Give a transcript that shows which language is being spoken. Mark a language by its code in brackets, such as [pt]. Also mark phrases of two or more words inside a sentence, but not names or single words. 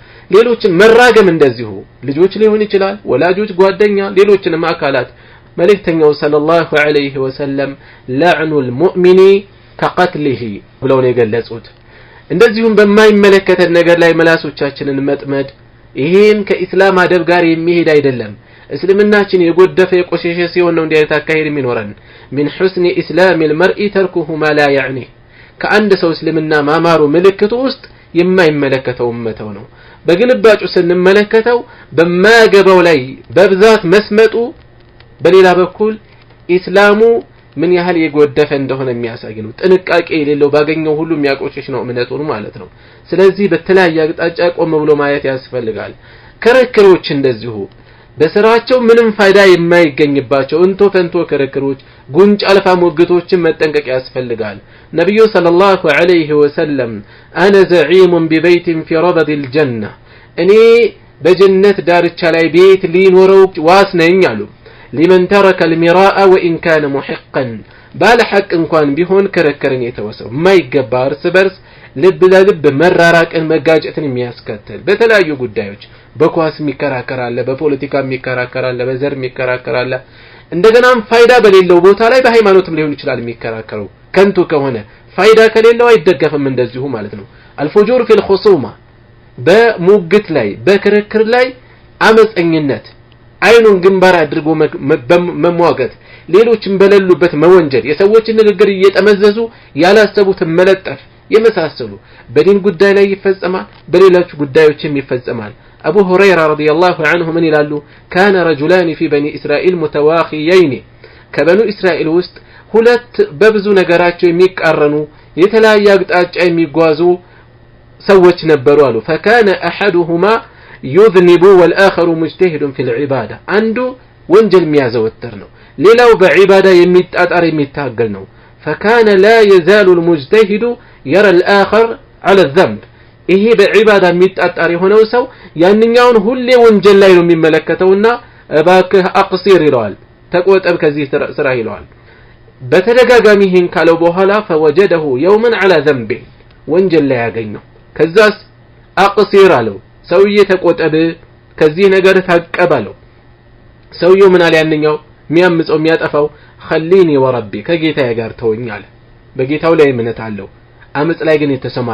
[am] ሌሎችን መራገም እንደዚሁ ልጆች ሊሆን ይችላል ወላጆች ጓደኛ ሌሎችንም አካላት መልእክተኛው [ar] صلى الله عليه وسلم لعن المؤمن كقتله [am] ብለው ነው የገለጹት እንደዚሁም በማይመለከተን ነገር ላይ መላሶቻችንን መጥመድ ይሄን ከኢስላም አደብ ጋር የሚሄድ አይደለም እስልምናችን የጎደፈ የቆሸሸ ሲሆን ነው እንዲህ አይነት አካሄድ የሚኖረን من [ar] حسن اسلام المرء تركه ما لا يعنيه [am] ከአንድ ሰው እስልምና ማማሩ ምልክቱ ውስጥ የማይመለከተው መተው ነው በግልባጩ ስንመለከተው በማያገባው ላይ በብዛት መስመጡ በሌላ በኩል ኢስላሙ ምን ያህል የጎደፈ እንደሆነ የሚያሳይ ነው ጥንቃቄ የሌለው ባገኘው ሁሉ የሚያቆሽሽ ነው እምነቱን ማለት ነው ስለዚህ በተለያየ አቅጣጫ ቆም ብሎ ማየት ያስፈልጋል ክርክሮች እንደዚሁ በስራቸው ምንም ፋይዳ የማይገኝባቸው እንቶ ፈንቶ ክርክሮች ጉንጭ አልፋ ሞግቶችን መጠንቀቅ ያስፈልጋል ነብዩ [ar] صلى الله عليه وسلم انا زعيم ببيت في ربض الجنه [am] እኔ በጀነት ዳርቻ ላይ ቤት ሊኖረው ዋስ ነኝ አሉ [ar] لمن ترك المراء وان كان محقا بالحق [am] እንኳን ቢሆን ክርክርን የተወሰው ማይገባር ስበርስ ልብ ለልብ መራራቅን መጋጨትን የሚያስከትል በተለያዩ ጉዳዮች በኳስ የሚከራከራለ በፖለቲካ የሚከራከራለ በዘር የሚከራከራለ እንደገናም ፋይዳ በሌለው ቦታ ላይ በሃይማኖትም ሊሆን ይችላል የሚከራከረው ከንቱ ከሆነ ፋይዳ ከሌለው አይደገፍም እንደዚሁ ማለት ነው [ar] الفجور في الخصومه [am] በሙግት ላይ በክርክር ላይ አመፀኝነት አይኑን ግንባር አድርጎ መሟገት ሌሎችን በለሉበት መወንጀል የሰዎችን ንግግር እየተመዘዙ ያላሰቡት መለጠፍ የመሳሰሉ በዲን ጉዳይ ላይ ይፈጸማል በሌሎች ጉዳዮችም ይፈጸማል አቡ ሁረይራ [ar] رضي الله عنه [am] ምን ይላሉ [ar] كان رجلان في بني اسرائيل متواخيين [am] ከበኑ እስራኤል ውስጥ ሁለት በብዙ ነገራቸው የሚቃረኑ የተለያየ አቅጣጫ የሚጓዙ ሰዎች ነበሩ አሉ [ar] فكان احدهما يذنب والاخر مجتهد في العباده [am] አንዱ ወንጀል የሚያዘወትር ነው ሌላው በዒባዳ የሚጣጣር የሚታገል ነው [ar] فكان لا يزال المجتهد يرى الآخر على الذنب [am] ይሄ በዒባዳ የሚጣጣር የሆነው ሰው ያንኛውን ሁሌ ወንጀል ላይ ነው የሚመለከተውና እባክህ አቅሲር ይለዋል ተቆጠብ ከዚህ ስራ ይለዋል በተደጋጋሚ ይህን ካለው በኋላ [ar] فوجده يوما على ذنب [am] ወንጀል ላይ ያገኘው ከዛስ አቅሲር አለው ሰውዬ ተቆጠብ ከዚህ ነገር ታቀባለው ሰውዬው ምን አለ ያንኛው የሚያምፀው የሚያጠፋው [ar] خليني وربي [am] ከጌታዬ ጋር ተወኝ አለ በጌታው ላይ እምነት አለው አመጽ ላይ ግን የተሰማራ